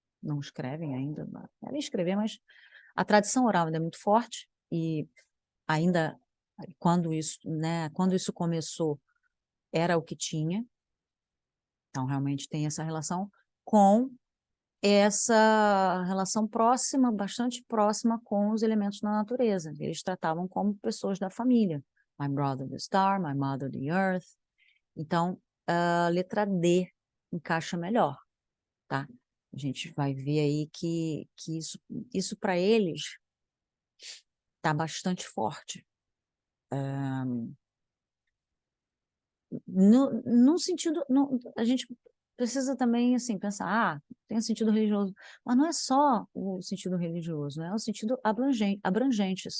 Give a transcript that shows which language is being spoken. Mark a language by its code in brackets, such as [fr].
[pt] Não escrevem ainda, devem escrever, mas a tradição oral ainda é muito forte, e ainda quando isso começou, era o que tinha, então realmente tem essa relação com essa relação próxima, bastante próxima com os elementos da natureza, eles tratavam como pessoas da família, [en] My brother the star, my mother the earth. [pt] Então, a letra D encaixa melhor, tá? A gente vai ver aí que isso para eles está bastante forte. No sentido, a gente precisa também assim pensar, tem o sentido religioso, mas não é só o sentido religioso, né? É o sentido abrangente.